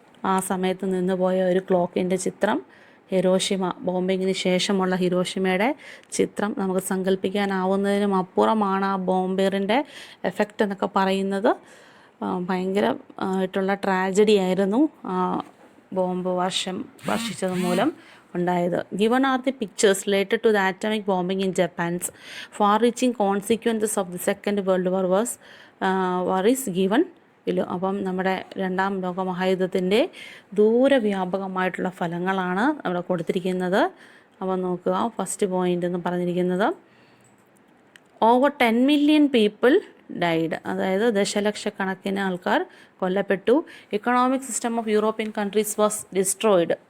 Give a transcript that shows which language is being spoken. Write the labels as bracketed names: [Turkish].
[Malayalam] ആ സമയത്ത് നിന്ന് പോയ ഒരു ക്ലോക്കിൻ്റെ ചിത്രം. ഹിരോഷിമ ബോംബിങ്ങിന് ശേഷമുള്ള ഹിരോഷിമയുടെ ചിത്രം നമുക്ക് സങ്കല്പിക്കാനാവുന്നതിനും അപ്പുറമാണ് ആ ബോംബേറിൻ്റെ എഫക്റ്റ് എന്നൊക്കെ പറയുന്നത്. ഭയങ്കരമായിട്ടുള്ള ട്രാജഡി ആയിരുന്നു ബോംബ് വർഷിച്ചത് മൂലം ഉണ്ടായത്. [English] Given are the pictures related to the atomic bombing in Japan's far-reaching consequences of the Second World War is given below. [Malayalam] അപ്പം നമ്മുടെ രണ്ടാം ലോക മഹായുദ്ധത്തിൻ്റെ ദൂരവ്യാപകമായിട്ടുള്ള ഫലങ്ങളാണ് അവിടെ കൊടുത്തിരിക്കുന്നത്. അപ്പം നോക്കുക, ഫസ്റ്റ് പോയിൻ്റ് എന്ന് പറഞ്ഞിരിക്കുന്നത് [English] Over 10 million people died. [Malayalam] അതായത് ദശലക്ഷക്കണക്കിന് ആൾക്കാർ കൊല്ലപ്പെട്ടു. [English] Economic system of European countries was destroyed.